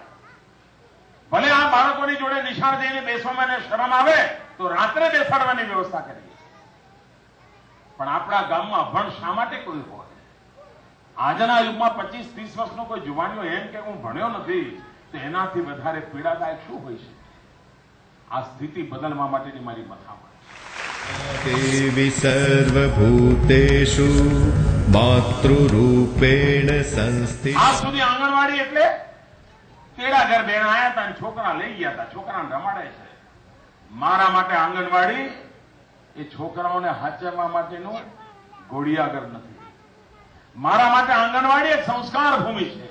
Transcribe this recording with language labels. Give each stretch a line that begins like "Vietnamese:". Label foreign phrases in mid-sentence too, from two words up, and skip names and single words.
Gujarati: ભલે આ બાળકોની જોડે નિશાળ જઈને બેસવામાં એને શરમ આવે તો રાત્રે બેસાડવાની વ્યવસ્થા કરીએ, પણ આપણા ગામમાં અભણ શા માટે કોઈ હોય? આજના યુગમાં 25-30 વર્ષનો કોઈ જુવાનીઓ એમ કે હું ભણ્યો નથી તો એનાથી વધારે પીડાદાયક શું હોય છે? આ સ્થિતિ બદલવા માટેની મારી મથામણ.
Sanskrit: देवी सर्वभूतेषु मातृरूपेण संस्थिता
Gujarati: આજ સુધી આંગણવાડી એટલે તેડા ઘર બેન આયા હતા અને છોકરા લઈ ગયા હતા, છોકરાને રમાડે છે. મારા માટે આંગણવાડી એ છોકરાઓને હાચવવા માટેનું ઘોડિયાઘર નથી. મારા માટે આંગણવાડી એક સંસ્કાર ભૂમિ છે.